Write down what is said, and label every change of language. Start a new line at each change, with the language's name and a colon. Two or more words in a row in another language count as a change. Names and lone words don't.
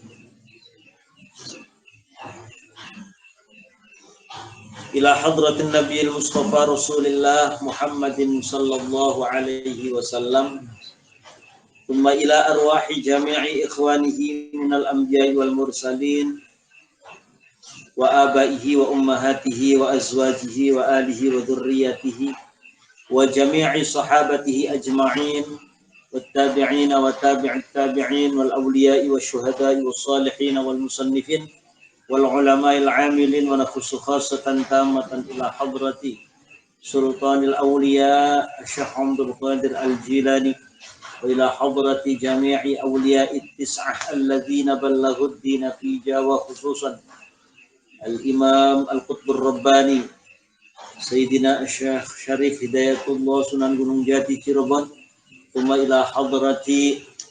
Arabic: إلى حضرة النبي المصطفى رسول الله محمد صلى الله عليه وسلم. ثم إلى أرواح جميع إخوانه من الأنبياء والمرسلين وآبائه وأمهاته وأزواجه وآله و ذرياته وجميع صحابته أجمعين والتابعين وتابعي التابعين والأولياء والشهداء والصالحين وال المصنفين والعلماء العاملين ونخص خاصة تامة إلى حضرة سلطان الأولياء Syekh Abdul Qadir Al-Jilani وإلى حضرة جميع أولياء التسعة الذين بلغوا الدين في Jawa خصوصا الإمام القطب الرباني سيدنا Syekh Syarif Hidayatullah Sunan Gunung Jati Cirebon ثم إلى حضرة